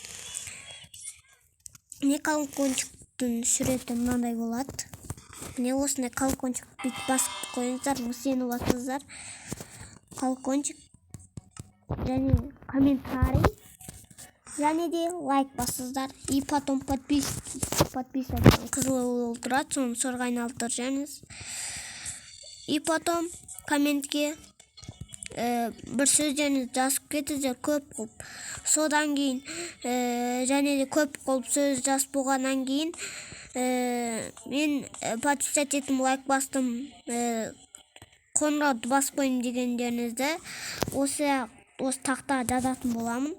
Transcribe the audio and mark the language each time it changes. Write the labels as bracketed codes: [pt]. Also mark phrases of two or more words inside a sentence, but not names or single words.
[kk] Міне колокольчиктің суреті мынандай болады. Міне осындай колокольчик бүйтіп басып қойыңыздар, сені басыңыздар. Колокольчик және комментарий және де лайк басыңыздар. [ru] И потом подписывайтесь. [kk] Қызыл тұрады, соны сорға айналдыр жаңыз. [ru] И потом [kk] комментке бір сөздеріңізді жазып кетіңіздер көп қылып. Содан кейін және де көп қылып сөз жазып болғаннан кейін мен подписать еттім, лайк бастым, қоңырауды басып қойдым дегендеріңізді осы тақтаға жазатын боламын.